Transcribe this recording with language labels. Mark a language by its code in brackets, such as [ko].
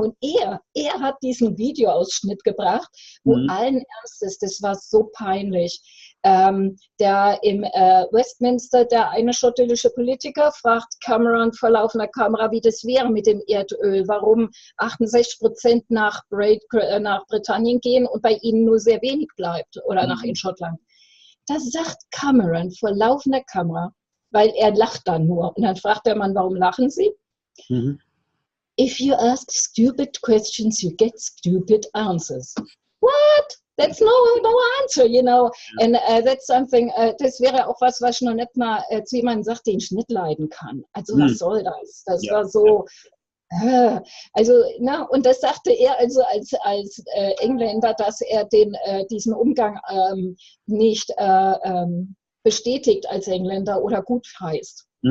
[de] Und er hat diesen Videoausschnitt gebracht, wo allen Ernstes, das war so peinlich, der im Westminster, der eine schottische Politiker, fragt Cameron vor laufender Kamera, wie das wäre mit dem Erdöl, warum 68% nach Britannien gehen und bei ihnen nur sehr wenig bleibt oder in Schottland. Das sagt Cameron vor laufender Kamera, weil er lacht dann nur. Und dann fragt der Mann, warum lachen Sie? [en] If you ask stupid questions, you get stupid answers. What? That's no answer, you know. And that's something, [de] das wäre auch was ich noch nicht mal zu jemandem sagt, den ich nicht leiden kann. Also was soll das? Das war so, also, na, und das sagte er also als Engländer, dass er diesen Umgang nicht bestätigt als Engländer oder gut heißt.